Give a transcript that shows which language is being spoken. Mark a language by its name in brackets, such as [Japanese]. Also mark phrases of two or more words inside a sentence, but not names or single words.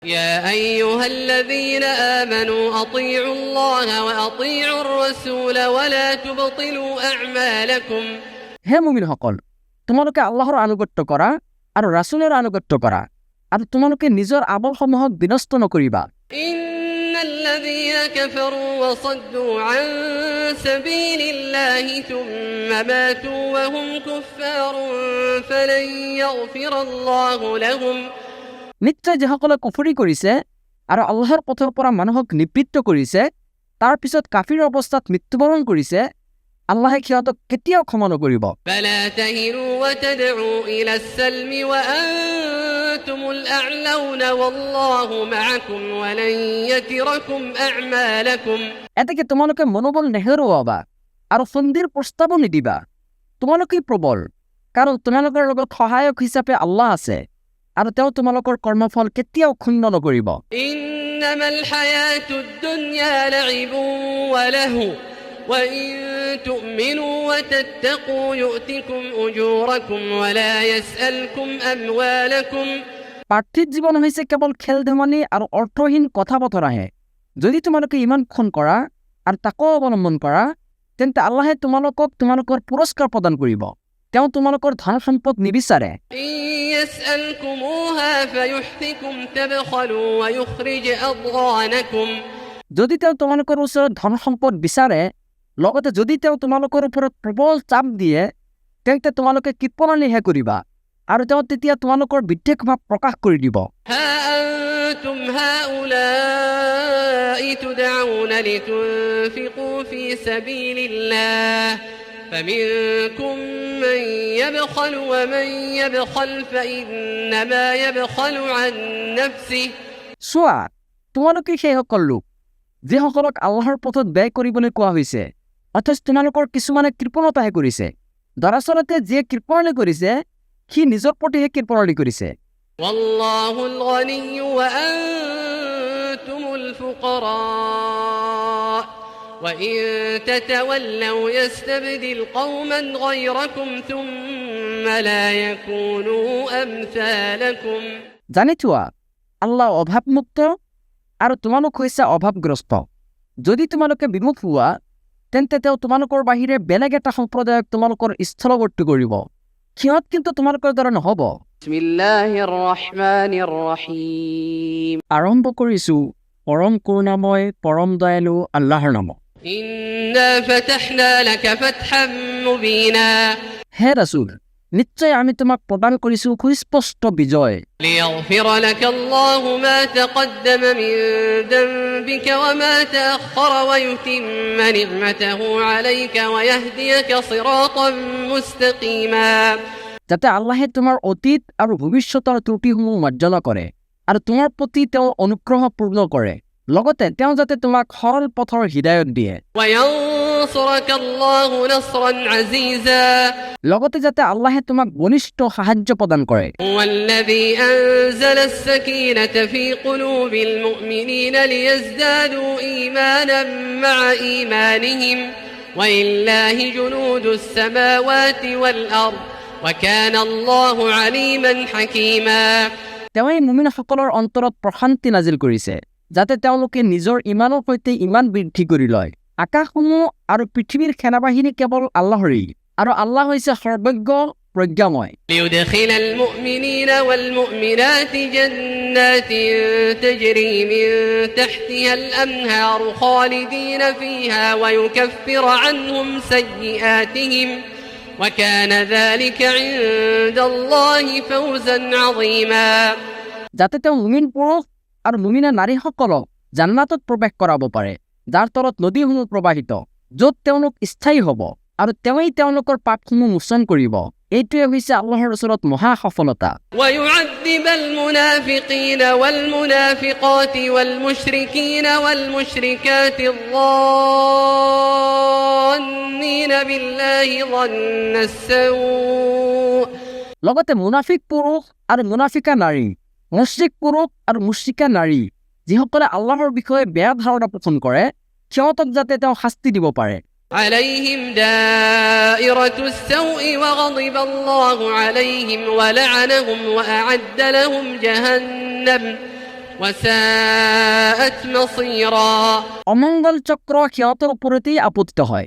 [Arabic] يا أيها الذين آمنوا أطيعوا الله وأطيعوا الرسول ولا تبطلوا أعمالكم [Assamese] হে মুমিনসকল, তোমালোকে আল্লাহৰ আনুগত্য কৰা আৰু ৰাসূলৰ আনুগত্য কৰা আৰু তোমালোকে নিজৰ আমলসমূহক বিনষ্ট নকৰিবা। [Arabic] إن الذين كفروا وصدوا عن سبيل الله ثم ماتوا وهم كفار فلن يغفر الله لهم [Assamese] নিশ্চয় যিসকলে কুফৰি কৰিছে আৰু আল্লাহৰ পথৰ পৰা মানুহক নিবৃত্ত কৰিছে, তাৰ পিছত কাফিৰ অৱস্থাত মৃত্যুবৰণ কৰিছে, আল্লাহে সিহঁতক কেতিয়াও ক্ষমা নকৰিব। [Arabic] فلا تهنوا وتدعوا إلى السلم وأنتم الأعلون والله معكم ولن يتركم أعمالكم [Assamese] এতেকে তোমালোকে মনোবল নেহেৰুৱাবা আৰু সন্ধিৰ প্ৰস্তাৱো নিদিবা। তোমালোকেই প্ৰবল, কাৰণ তোমালোকৰ লগত সহায়ক হিচাপে আল্লাহ আছে আৰু তেওঁ তোমালোকৰ কৰ্মফল কেতিয়াও ক্ষুণ্ণ নকৰিব। [Arabic] إنما الحياة الدنيا لعب ولهو وإن تؤمنوا وتتقوا يؤتكم أجوركم ولا يسألكم أموالكم [Assamese] পাৰ্থিৱ জীৱন হৈছে কেৱল খেল ধেমালি আৰু অৰ্থহীন কথা বতৰাহে। যদি তোমালোকে ইমান খন কৰা আৰু তাকো অৱলম্বন কৰা, তেন্তে আল্লাহে তোমালোকক তোমালোকৰ পুৰস্কাৰ প্ৰদান কৰিব। তেওঁ তোমালোকৰ ধন সম্পদ নিবিচাৰে। [Arabic] إن يسألكموها فيحفكم تبخلوا ويخرج أضغانكم [Assamese] যদি তেওঁ তোমালোকৰ ওচৰত ধন সম্পদ বিচাৰে, লগতে যদি তেওঁ তোমালোকৰ ওপৰত প্ৰবল চাপ দিয়ে, তেন্তে তোমালোকে কৃপণালীহে কৰিবা আৰু তেওঁ তেতিয়া তোমালোকৰ বিদ্বেষ ভাৱ প্ৰকাশ কৰি দিব। [Arabic] ها أنتم هؤلاء تدعون لتنفقوا في سبيل الله فمنكم من يبخل ومن يبخل فإنما يبخل عن نفسه [Assamese] চোৱা, তোমালোকে সেইসকল লোক যিসকলক আল্লাহৰ পথত ব্যয় কৰিবলৈ কোৱা হৈছে, অথচ তোমালোকৰ কিছুমানে কৃপণতাহে কৰিছে। দৰাচলতে যিয়ে কৃপণালী কৰিছে, সি নিজৰ প্ৰতিহে কৃপণালী কৰিছে। [Arabic] والله الغني وأنتم الفقراء وإن تتولوا يستبدل قوما غيركم ثم لا يكونوا أمثالكم [Assamese] জানি থোৱা, আল্লাহ অভাৱমুক্ত আৰু তোমালোক হৈছে অভাৱগ্ৰস্ত। যদি তোমালোকে বিমুখ হোৱা, তেন্তে তেওঁ তোমালোকৰ বাহিৰে বেলেগ এটা সম্প্ৰদায়ক তোমালোকৰ স্থলৱৰ্তী কৰিব। সিহঁত কিন্তু তোমালোকৰ দ্বাৰা নহ'ব। [Arabic] بسم الله الرحمن الرحيم [Assamese] আৰম্ভ কৰিছোঁ পৰম কৰুণাময় পৰম দয়ালু আল্লাহৰ নামত। [Arabic] إنا فتحنا لك فتحا مبينا [Assamese] হে ৰাসূল, নিশ্চয় আমি তোমাক প্ৰদান কৰিছোঁ সুস্পষ্ট বিজয়। [Arabic] ليغفر لك الله ما تقدم من ذنبك وما تأخر ويتم نعمته عليك ويهديك صراطا مستقيما [Assamese] যাতে আল্লাহে তোমাৰ অতীত আৰু ভৱিষ্যতৰ ত্ৰুটিসমূহ মাৰ্জনা কৰে আৰু তোমাৰ প্ৰতি তেওঁ অনুগ্ৰহ পূৰ্ণ কৰে, লগতে তেওঁ যাতে তোমাক সৰল পথৰ হিদায়ত দিয়ে, [Arabic] وينصرك الله نصرا عزيزا [Assamese] লগতে যাতে আল্লাহে তোমাক ঘনিষ্ঠ সাহায্য প্ৰদান কৰে। [Arabic] هو الذي أنزل السكينة في قلوب المؤمنين ليزدادوا إيمانا مع إيمانهم ولله جنود السماوات والأرض وكان الله عليما حكيما [Assamese] তেওঁই মুমিনসকলৰ অন্তৰত প্ৰশান্তি নাজিল কৰিছে, যাতে তেওঁলোকে নিজৰ ইমানৰ সৈতে ইমান বৃদ্ধি কৰি লয়। আকাশসমূহ আৰু পৃথিৱীৰ সেনাবাহিনী কেৱল আল্লাহৰেই, আৰু আল্লাহ হৈছে সৰ্বজ্ঞ প্ৰজ্ঞাময়। [Arabic] ليدخل المؤمنين والمؤمنات جنات تجري من تحتها الأنهار خالدين فيها ويكفر عنهم سيئاتهم وكان ذلك عند الله فوزا عظيما [Assamese] যাতে তেওঁ মুমিন পুৰুষ আৰু মুমিনা নাৰীসকলক জান্নাতত প্ৰৱেশ কৰাব পাৰে, যাৰ তলত নদীসমূহ প্ৰবাহিত, য'ত তেওঁলোক স্থায়ী হ'ব, আৰু তেওঁই তেওঁলোকৰ পাপসমূহ মোচন কৰিব। এইটোৱে হৈছে আল্লাহৰ ওচৰত মহা সফলতা। [Arabic] ويعذب المنافقين والمنافقات والمشركين والمشركات الظانين بالله ظن السوء [Assamese] লগতে মুনাফিক পুৰুষ আৰু মুনাফিকা নাৰী, মুশ্ৰিক পুৰুষ আৰু মুশ্ৰিকা নাৰী, যিসকলে আল্লাহৰ বিষয়ে বেয়া ধাৰণা পোষণ কৰে, সিহঁতক যাতে তেওঁ শাস্তি দিব পাৰে। [Arabic] عليهم دائرة السوء وغضب الله عليهم ولعنهم وأعد لهم جهنم وساءت مصيرا [Assamese] অমঙ্গল চক্ৰ সিহঁতৰ ওপৰতেই আপতিত হয়।